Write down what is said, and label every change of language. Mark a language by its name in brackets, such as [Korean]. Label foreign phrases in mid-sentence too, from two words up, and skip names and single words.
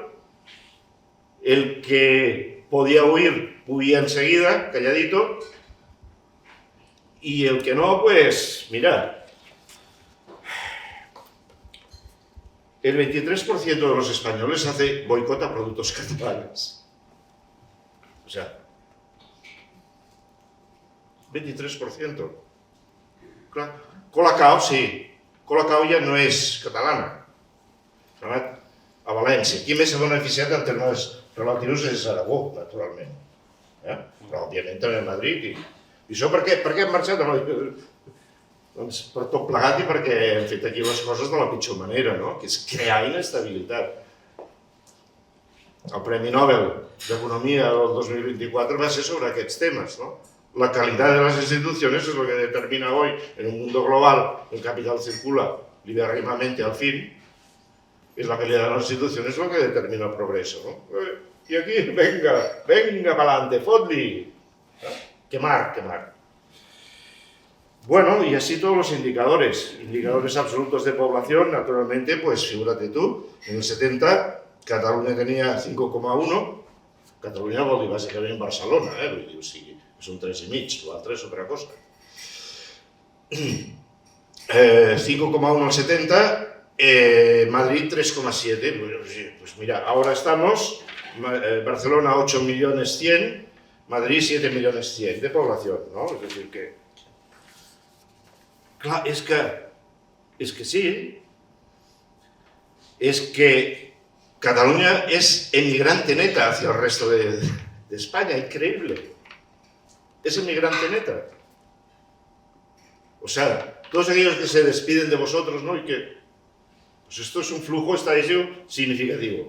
[Spanish] El que podía huir, huía enseguida, calladito. Y el que no, pues, mirad. El 23% de los españoles hace boicot a productos catalanes. O sea, 23%. [Catalan] Clar. Colacao, sí. Colacao ja no és catalana. S'ha anat a València. Qui més s'ha beneficiat en termes relatius és Aragó, naturalment. Però, òbviament, també a Madrid. I això per què hem marxat? Doncs per tot plegat i perquè hem fet aquí les coses de la pitjor manera, no? Que és crear inestabilitat. El Premi Nobel d'Economia del 2024 va ser sobre aquests temes, no? [Spanish] La calidad de las instituciones es lo que determina hoy, en un mundo global, el capital circula libérrimamente al fin, es la calidad de las instituciones lo que determina el progreso, ¿no? Y aquí, venga, para adelante, fot-li. Quemar. Bueno, y así todos los indicadores absolutos de población, naturalmente, pues figúrate tú, en el 70 Cataluña tenía 5,1, [Catalan] Catalunya vol dir bàsicament Barcelona, vull dir, o sigui, és un 3,5, l'altre és [Spanish] otra cosa. 5,1 al 70, Madrid 3,7, pues mira, ahora estamos, Barcelona 8.100.000, Madrid 7.100.000 de población, ¿no? Es decir que... [Catalan] Clar, és que sí, és que [Spanish] Cataluña es emigrante neta hacia el resto de España, increíble. Es emigrante neta. O sea, todos aquellos que se despiden de vosotros, ¿no? Y que, pues esto es un flujo estadístico significativo.